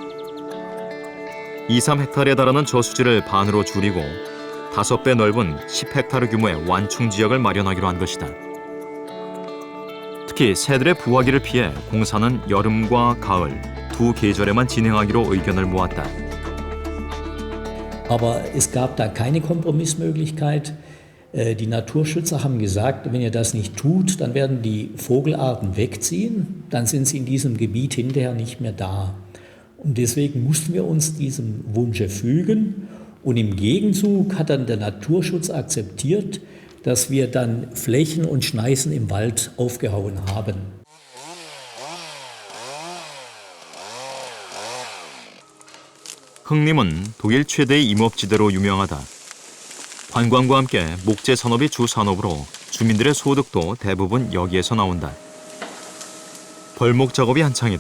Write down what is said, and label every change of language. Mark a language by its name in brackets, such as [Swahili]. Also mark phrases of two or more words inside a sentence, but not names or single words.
[Korean] 2-3헥타르에 달하는 저수지를 반으로 줄이고 5배 넓은 10헥타르 규모의 완충 지역을 마련하기로 한 것이다. 특히 새들의 부화기를 피해 공사는 여름과 가을, 두 계절에만 진행하기로 의견을 모았다. [German] Aber es gab da keine Kompromissmöglichkeit. Die Naturschützer haben gesagt, wenn ihr das nicht tut, dann werden die Vogelarten wegziehen, dann sind sie in diesem Gebiet hinterher nicht mehr da. Und deswegen mussten wir uns diesem Wunsch fügen. Und im Gegenzug hat dann der Naturschutz akzeptiert, dass wir dann Flächen und Schneisen im Wald aufgehauen haben. [Korean] 흥림은 독일 최대의 임업지대로 유명하다. 관광과 함께 목재 산업이 주 산업으로 주민들의 소득도 대부분 여기에서 나온다. 벌목 작업이 한창이다.